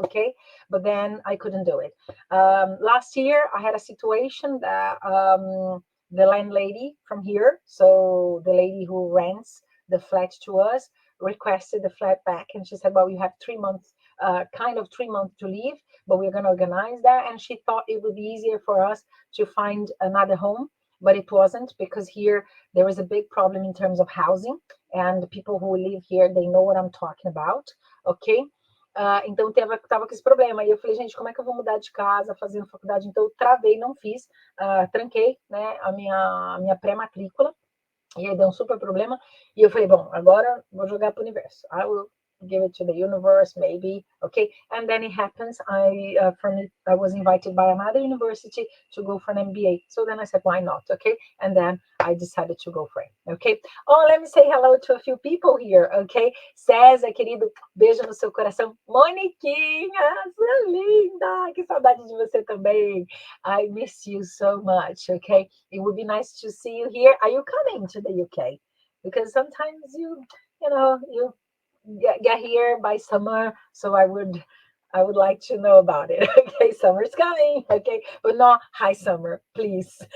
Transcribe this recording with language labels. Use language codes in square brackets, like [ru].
[en] Okay, but then I couldn't do it. Last year, I had a situation that the landlady from here, so the lady who rents the flat to us, requested the flat back, and she said, "Well, you have 3 months." Kind of 3 months to leave, but we're going to organize that. And she thought it would be easier for us to find another home, but it wasn't, because here there is a big problem in terms of housing, and the people who live here, they know what I'm talking about, ok? [pt] Então tava com esse problema, e eu falei, gente, como é que eu vou mudar de casa, fazendo faculdade? Então eu travei, não fiz, tranquei, né, a minha pré-matrícula, e aí deu um super problema, e eu falei, bom, agora vou jogar pro universo. [en] I will give it to the universe, maybe, okay? And then it happens, I was invited by another university to go for an MBA. So then I said, why not, okay? And then I decided to go for it, okay? Oh, let me say hello to a few people here, okay? [pt] César, querido, beijo no seu coração. Moniquinha, sua linda, que saudade de você também. [en] I miss you so much, okay? It would be nice to see you here. Are you coming to the UK? Because sometimes you get here by summer, so I would like to know about it. Okay, summer's coming, okay, but not high summer, please.